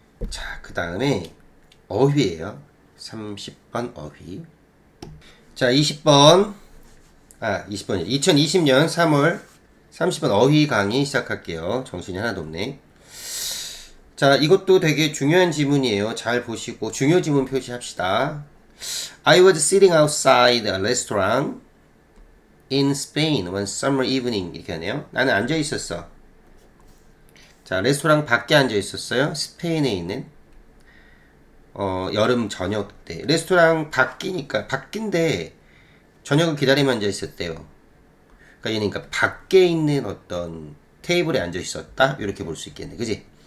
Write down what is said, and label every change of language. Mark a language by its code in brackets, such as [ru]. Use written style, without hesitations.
[ko] 자, 그 다음에 어휘예요. 30번 어휘. 자, 20번. 20번이요. 2020년 3월 30번 어휘 강의 시작할게요. 정신이 하나도 없네. 자, 이것도 되게 중요한 지문이에요. 잘 보시고 중요 지문 표시합시다. [en] I was sitting outside a restaurant in Spain one summer evening. [ko] 이렇게 하네요. 나는 앉아 있었어. 자, 레스토랑 밖에 앉아 있었어요. 스페인에 있는 여름 저녁 때. 레스토랑 밖인데 저녁을 기다리며 앉아 있었대요. 그러니까 얘는 그러니까 밖에 있는 어떤 테이블에 앉아 있었다. 이렇게 볼 수 있겠네. 그지?